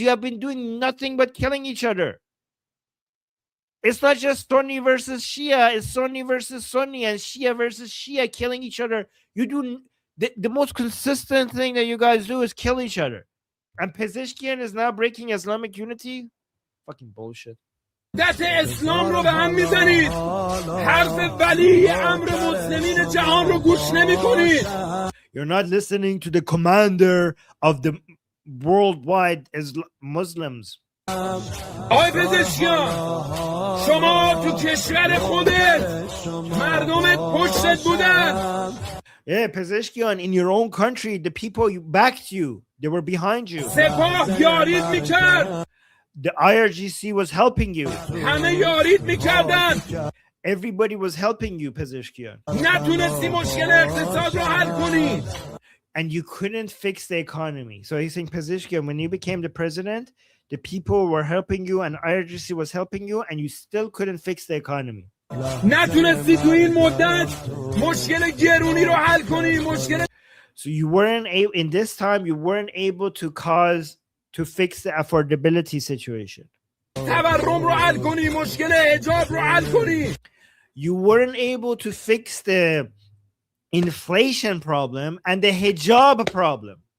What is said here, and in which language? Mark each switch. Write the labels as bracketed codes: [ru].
[en] You have been doing nothing but killing each other. It's not just Sunni versus Shia, it's Sunni versus Sunni and Shia versus Shia killing each other. You do the most consistent thing that you guys do is kill each other. And Pezeshkian is now breaking Islamic unity? Fucking bullshit. [fa] دست اسلام رو به هم میزنید. حرف ولی امر مسلمین جهان رو گوش نمی‌کنید. [en] You're not listening to the commander of the worldwide Muslims. [fa] آقای پزشکیان، شما تو کشور خودت مردمت پشتت بودن. [en] Yeah, Pezeshkian, in your own country, the people backed you. They were behind you. [fa] سپاه یارید میکرد. [en] The IRGC was helping you. [fa] همه یارید میکردن. [en] Everybody was helping you, Pezeshkian. [fa] نتونستی مشکل اقتصاد رو حل کنی. [en] And you couldn't fix the economy. So he's saying, Pezeshkian, when you became the president, the people were helping you and IRGC was helping you, and you still couldn't fix the economy. [fa] نتونستی تو این مدت مشکل گرونی رو حل کنی. [en] So you weren't able, in this time, you weren't able to fix the affordability situation. [fa] تورم رو حل کنی. مشکل حجاب رو حل کنی. [en] You weren't able to fix the inflation problem and the hijab problem.